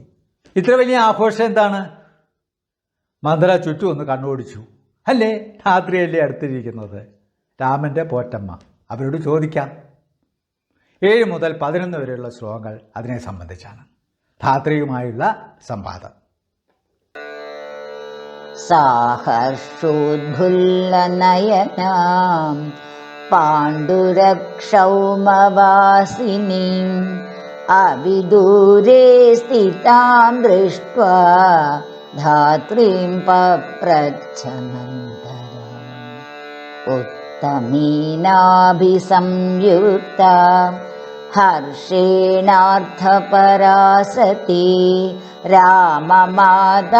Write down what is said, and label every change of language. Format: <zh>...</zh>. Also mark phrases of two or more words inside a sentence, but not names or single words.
<ml>ഇത്ര വലിയ ആഘോഷം എന്താണ്? മന്ദര ചുറ്റും ഒന്ന് കണ്ണോടിച്ചു. അല്ലേ, രാത്രിയല്ലേ അടുത്തിരിക്കുന്നത്, രാമൻ്റെ പോറ്റമ്മ. അവരോട് ചോദിക്കാം. 7 മുതൽ 11 വരെയുള്ള ശ്ലോകങ്ങൾ അതിനെ സംബന്ധിച്ചാണ്. ധാത്രിയുമായുള്ള സംവാദം.</ml> <sa>साहर्षोद्भुल्लनयनां पाण्डुरक्षौमवासिनीम् अविदूरे स्थितां दृष्ट्वा धात्रीं पप्रच्छमन्तराम् उत्तमेनाभिसंयुक्ता हर्षेणार्थपरा सती राममाता</sa>